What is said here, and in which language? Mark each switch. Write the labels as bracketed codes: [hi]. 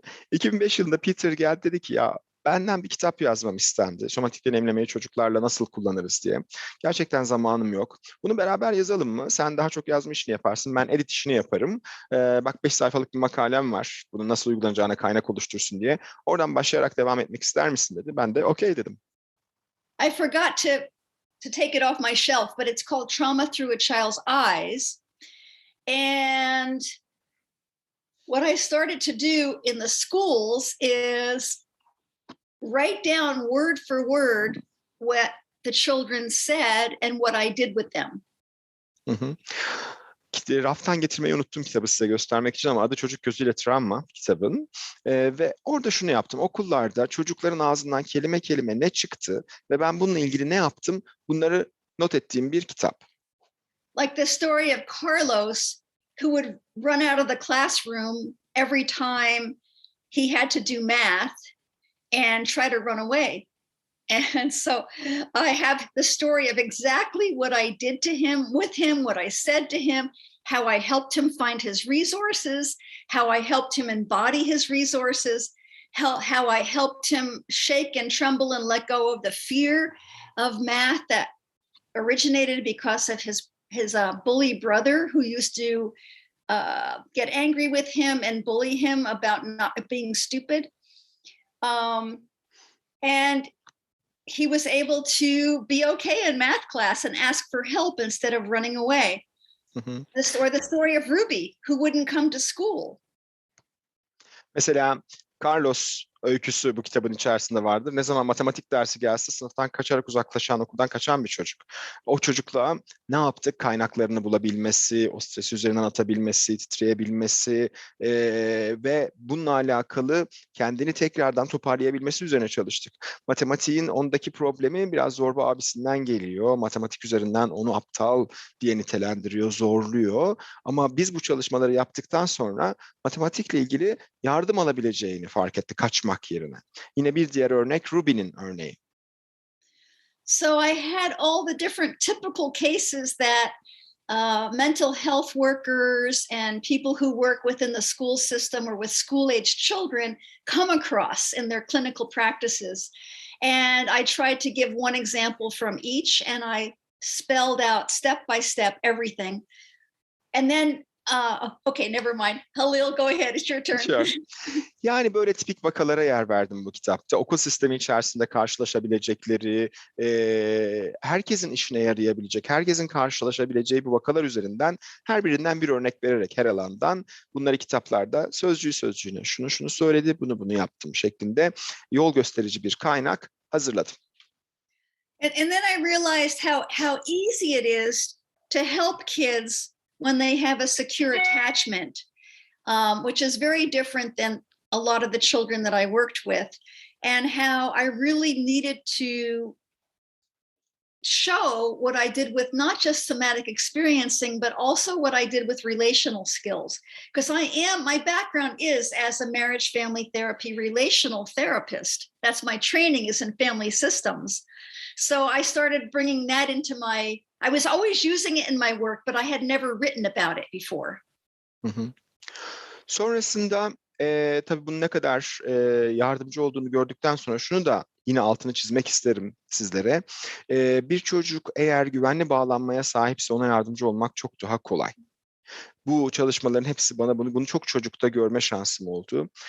[tr] 2005 yılında Peter geldi, dedi ki ya benden bir kitap yazmam istendi. Somatik deneyimlemeyi çocuklarla nasıl kullanırız diye. Gerçekten zamanım yok. Bunu beraber yazalım mı? Sen daha çok yazma işini yaparsın. Ben edit işini yaparım. Bak 5 sayfalık bir makalem var. Bunu nasıl uygulanacağına kaynak oluştursun diye. Oradan başlayarak devam etmek ister misin dedi. Ben de okey dedim. [en] I forgot to take it off my shelf, but it's called Trauma Through a Child's Eyes. And what I started to do in the schools is write down word for word what the children said and what I did with them. [tr] Raftan getirmeyi unuttum kitabı size göstermek için ama adı Çocuk Gözüyle Travma kitabın. Ve orada şunu yaptım. Okullarda çocukların ağzından kelime kelime ne çıktı ve ben bununla ilgili ne yaptım, bunları not ettiğim bir kitap. [en] Like the story of Carlos, who would run out of the classroom every time he had to do math and try to run away. And so I have the story of exactly what I did to him, with him, what I said to him, how I helped him find his resources, how I helped him embody his resources, how I helped him shake and tremble and let go of the fear of math that originated because of his bully brother who used to get angry with him and bully him about not being stupid. And he was able to be okay in math class and ask for help instead of running away. Or the story of Ruby, who wouldn't come to school. [tr] Mesela Carlos öyküsü bu kitabın içerisinde vardır. Ne zaman matematik dersi gelse sınıftan kaçarak uzaklaşan, okuldan kaçan bir çocuk. O çocukla ne yaptık? Kaynaklarını bulabilmesi, o stresi üzerinden atabilmesi, titreyebilmesi ve bununla alakalı kendini tekrardan toparlayabilmesi üzerine çalıştık. Matematiğin ondaki problemi biraz zorba abisinden geliyor. Matematik üzerinden onu aptal diye nitelendiriyor, zorluyor. Ama biz bu çalışmaları yaptıktan sonra matematikle ilgili yardım alabileceğini fark etti kaçmak yerine. Yine bir diğer örnek Ruby'nin örneği. [en] So I had all the different typical cases that mental health workers and people who work within the school system or with school-aged children come across in their clinical practices. And I tried to give one example from each, and I spelled out step by step everything. And then okay, never mind. Halil, go ahead. It's your turn. Sure. [tr] Yani böyle tipik vakalara yer verdim bu kitapta. Okul sistemi içerisinde karşılaşabilecekleri, herkesin işine yarayabilecek, herkesin karşılaşabileceği bu vakalar üzerinden her birinden bir örnek vererek her alandan bunları kitaplarda sözcüğü sözcüğüne şunu söyledi, bunu yaptım şeklinde yol gösterici bir kaynak hazırladım. [en] And then I realized how easy it is to help kids when they have a secure attachment, which is very different than a lot of the children that I worked with, and how I really needed to show what I did with not just somatic experiencing, but also what I did with relational skills. Because my background is as a marriage, family therapy, relational therapist. That's my training, is in family systems. So I started bringing that into I was always using it in my work, but I had never written about it before. [tr] Sonrasında tabii bunun ne kadar yardımcı olduğunu gördükten sonra şunu da yine altını çizmek isterim sizlere. Bir çocuk eğer güvenli bağlanmaya sahipse ona yardımcı olmak çok daha kolay. Bu çalışmaların hepsi bana bunu çok çocukta görme şansım oldu.